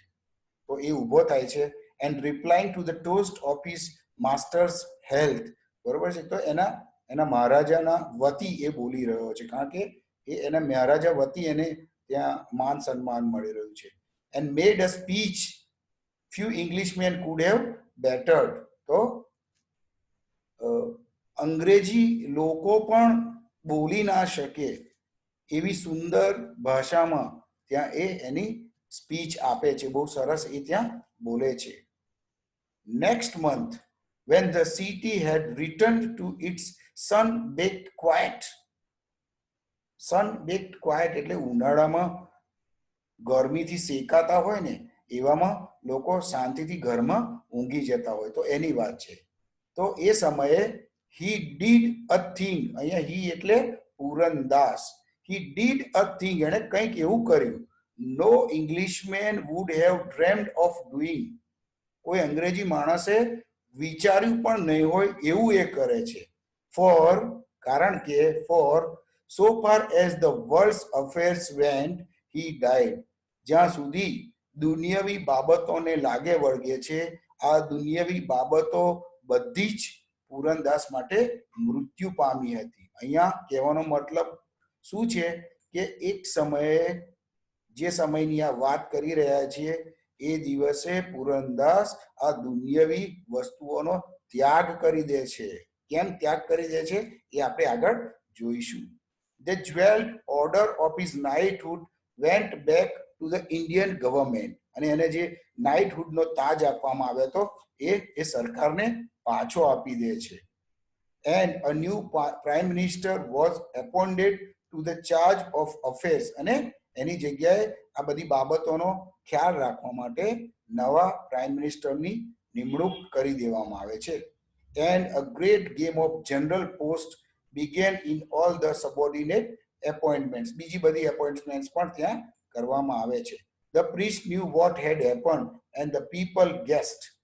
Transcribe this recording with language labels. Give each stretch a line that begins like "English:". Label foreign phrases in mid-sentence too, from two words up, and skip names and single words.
Gujarati: તો એ ઊભો થાય છે
English: and replying to the toast of his master's health,
Gujarati: બરોબર છે. તો એના મહારાજાના વતી એ બોલી રહ્યો છે કારણ કે એના મહારાજા વતી એને ત્યાં માન સન્માન મળી રહ્યું છે.
English: and made a speech few Englishmen could have bettered.
Gujarati: તો અંગ્રેજી લોકો પણ બોલી ના શકે એવી સુંદર ભાષામાં ત્યાં એની સ્પીચ આપે છે, બહુ સરસ એ ત્યાં બોલે છે.
English: Next month, when the city had returned to its sun-baked quiet, sun-baked quiet
Gujarati: એટલે ઉનાળામાં ગરમીથી સેકાતા હોય ને એવામાં લોકો શાંતિથી ઘરમાં ઊંઘી જતા હોય તો એની વાત છે. તો એ સમયે
English: he did a thing,
Gujarati: અહીંયા he એટલે પૂરનદાસ,
English: he did a thing,
Gujarati: એણે કંઈક એવું કર્યું
English: no Englishman would have dreamed of doing,
Gujarati: કોઈ અંગ્રેજી માણસે વિચાર્યું પણ નહીં હોય એવું એ કરે છે.
English: for
Gujarati: કારણ કે
English: for so far as the world's affairs went he died,
Gujarati: જ્યાં સુધી દુનિયાવી બાબતોને લાગે વળગે છે આ દુનિયાવી બાબતો બધી જ પૂરનદાસ માટે મૃત્યુ પામી હતી. અહીંયા કહેવાનો મતલબ શું છે કે એક સમયે જે સમયની આ વાત કરી રહ્યા છીએ એ દિવસે પૂરનદાસ આ દુનિયાવી વસ્તુઓનો ત્યાગ કરી દે છે. કેમ ત્યાગ કરી દે છે એ આપણે આગળ જોઈશું.
English: The jeweled order of his knighthood went back to the Indian government,
Gujarati: અને એને જે નાઇટહુડનો તાજ આપવામાં આવ્યો હતો એ સરકારને પાછો આપી દે છે.
English: And a new prime minister was appointed to the charge of affairs,
Gujarati: અને એની જગ્યાએ આ બધી બાબતોનો ખ્યાલ રાખવા માટે નવા
English: prime minister
Gujarati: નિમણૂક કરી દેવામાં આવે છે.
English: And a great game of general post began in all the subordinate appointments,
Gujarati: બીજી બધી appointments પણ ત્યાં કરવામાં આવે છે.
English: The priest knew what had happened and the people guessed.